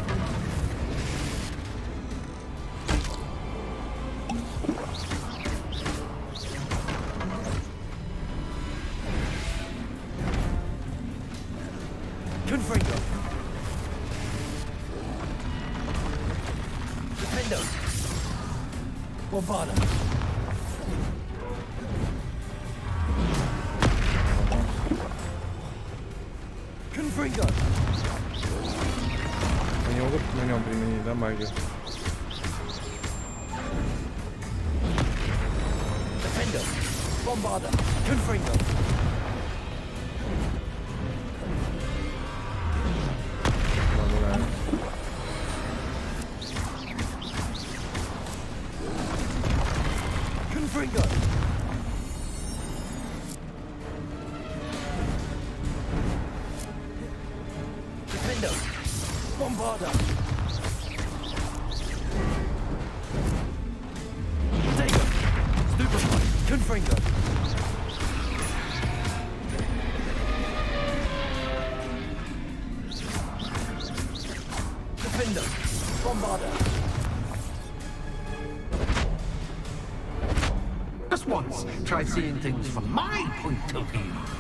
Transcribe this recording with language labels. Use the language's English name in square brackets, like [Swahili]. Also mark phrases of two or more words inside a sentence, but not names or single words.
[Latin] Confringo. Defender. Bombarder. Confringo. [Russian] Они могут на нем применить, да, магию? [Latin] Defender. Bombarder. Confringo. Confringo. Defender. Bombarder. Potato. Stupefy. Confringo. Defender. Bombarder. [English] Just once, try seeing things from my point of view.